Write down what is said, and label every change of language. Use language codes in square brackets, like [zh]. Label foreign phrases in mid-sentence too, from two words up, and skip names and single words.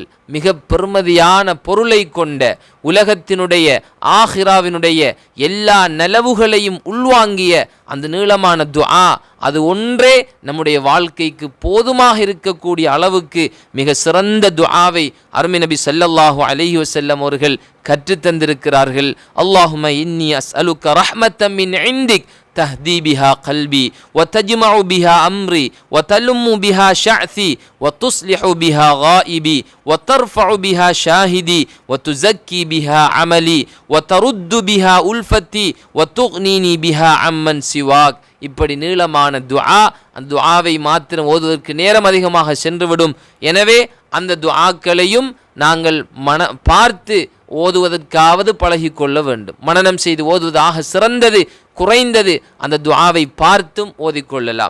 [ta] மிக பெருமதியான பொருளை கொண்ட, உலகத்தினுடைய ஆஹிராவினுடைய எல்லா நலவுகளையும் உள்வாங்கிய அந்த நீளமான துஆ, அது ஒன்றே நம்முடைய வாழ்க்கைக்கு போதுமாக இருக்கக்கூடிய அளவுக்கு மிக சிறந்த துஆவை அருமை நபி [ar] صلى الله عليه وسلم [ta] அவர்கள் கற்றுத்தந்திருக்கிறார்கள். [ar] اللهم إني أسألك رحمة من عندك تهدي بها قلبي وتجمع بها أمري وتلم بها شعثي وتصلح بها غائبي وترفع بها شاهدي وتزكي بها عملي وترد بها ألفتي وتغنيني بها عمن سواك. [ta] இப்படி நீளமான துஆ, அந்த துஆவை மாத்திரம் ஓதுவதற்கு நேரம் அதிகமாக சென்றுவிடும். எனவே அந்த துஆக்களையும் நாங்கள் பார்த்து ஓதுவதற்காவது பழகி கொள்ள வேண்டும். மனனம் செய்து ஓதுவதாக சிறந்தது, குறைந்தது அந்த துஆவை பார்த்தும் ஓதிக்கொள்ளலாம்.